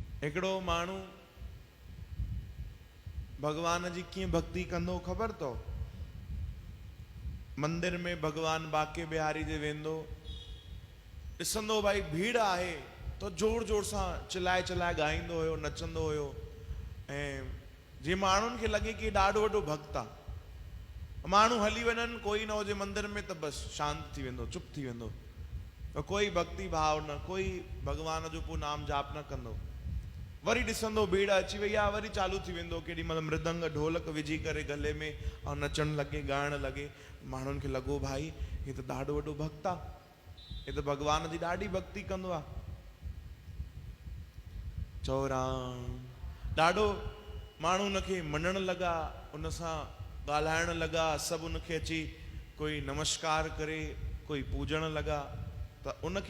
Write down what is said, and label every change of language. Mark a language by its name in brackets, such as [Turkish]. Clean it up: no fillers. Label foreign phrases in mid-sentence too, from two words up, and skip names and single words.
[Sindhi] एकड़ो मानू भगवान जी की भक्ति कंदो खबर तो मंदिर में भगवान बाके बिहारी जे वेंदो ॾिसंदो भाई भीड़ आहे तो जोर जोर सां चिल्लाए चिल्लाए ॻाईंदो हुयो नचंदो हुयो ऐं जे माण्हुनि खे लॻे कि ॾाढो वॾो भक्त आहे माण्हू हली वञनि कोई न हुजे मंदिर में त बस शांत थी वेंदो चुप थी वेंदो तो कोई भक्ति भाव न कोई भगवान जो को नाम जाप न कंदो वरी ॾिसंदो भीड़ अची वई आहे वरी चालू थी वेंदो केॾी महिल मृदंग ढोलक विझी करे गले में ऐं नचण लॻे ॻाइण लॻे माण्हुनि खे लॻो भाई हे त ॾाढो वॾो भक्त आहे हे त भगवान जी ॾाढी भक्ति कंदो आहे चौराम ॾाढो माण्हू उनखे मञण लॻा उन सां ॻाल्हाइण लॻा सभु उनखे अची कोई नमस्कार करे कोई पूजण लॻा त उनखे